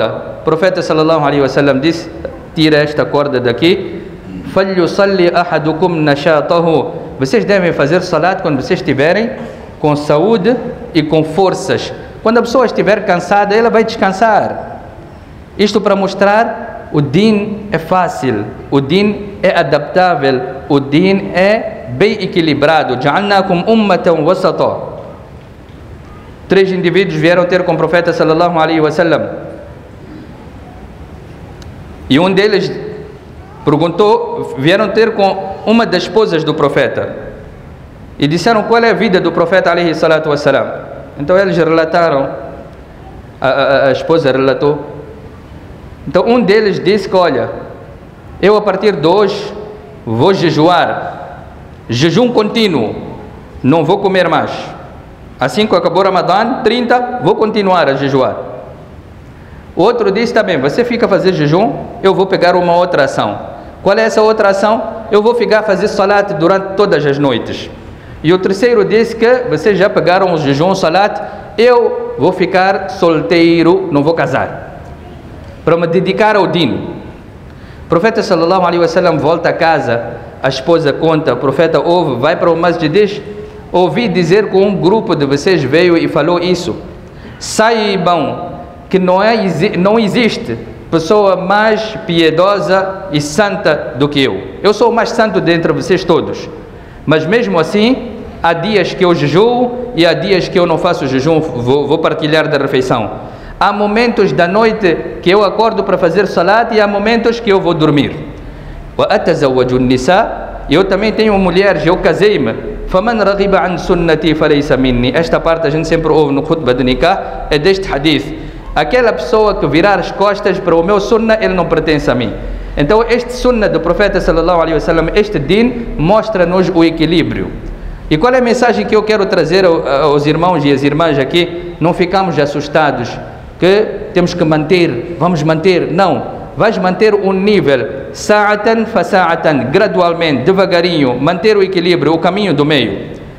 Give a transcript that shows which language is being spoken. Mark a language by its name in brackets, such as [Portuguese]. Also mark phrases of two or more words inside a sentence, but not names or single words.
[Portuguese] O profeta [Arabic] صلى الله عليه وسلم [Portuguese] disse, tira esta corda daqui, [Arabic] فَلْيُصَلِّ أَحَدُكُمْ نَشَاطَهُ. [Portuguese] Vocês devem fazer salat quando vocês estiverem com saúde e com forças. Quando a pessoa estiver cansada, ela vai descansar. Isto para mostrar, o din é fácil, o din é adaptável, o din é bem equilibrado. [Arabic] جَعَلْنَاكُمْ أُمَّةً وَسَطًا. [Portuguese] 3 indivíduos vieram ter com o profeta [Arabic] صلى الله عليه وسلم. [Portuguese] E um deles perguntou, vieram ter com uma das esposas do profeta e disseram qual é a vida do profeta [Arabic] عليه الصلاة والسلام. [Portuguese] Então eles relataram, a esposa relatou. Então um deles disse que, olha, eu a partir de hoje vou jejuar, jejum contínuo, não vou comer mais. Assim que acabou o Ramadã, 30, vou continuar a jejuar. O outro disse também, você fica a fazer jejum, eu vou pegar uma outra ação. Qual é essa outra ação? Eu vou ficar a fazer salat durante todas as noites. E o terceiro disse que vocês já pegaram o jejum, salat, eu vou ficar solteiro, não vou casar, para me dedicar ao din. O profeta [Arabic] صلى الله عليه وسلم [Portuguese] volta a casa, a esposa conta, o profeta ouve, vai para o masjid e diz, ouvi dizer que um grupo de vocês veio e falou isso. Saibam que não existe pessoa mais piedosa e santa do que eu. Eu sou o mais santo dentre vocês todos. Mas mesmo assim, há dias que eu jejuo e há dias que eu não faço jejum, vou partilhar da refeição. Há momentos da noite que eu acordo para fazer salat e há momentos que eu vou dormir. Eu também tenho mulheres, eu casei-me. [Arabic] فَمَنْ رَغِبَ عَنْ سُنَّتِي فَلَيْسَ مِنِّي. [Portuguese] Esta parte a gente sempre ouve no khutbah de nikah, é deste hadith. Aquela pessoa que virar as costas para o meu sunnah, ele não pertence a mim. Então este sunnah do profeta [Arabic] صلى الله عليه وسلم, [Portuguese] este din, mostra-nos o equilíbrio. E qual é a mensagem que eu quero trazer aos irmãos e às irmãs aqui? Não ficamos assustados que temos que manter, vamos manter, não. Vais manter um nível, [Arabic] ساعة فساعة, [Portuguese] gradualmente, devagarinho, manter o equilíbrio, o caminho do meio.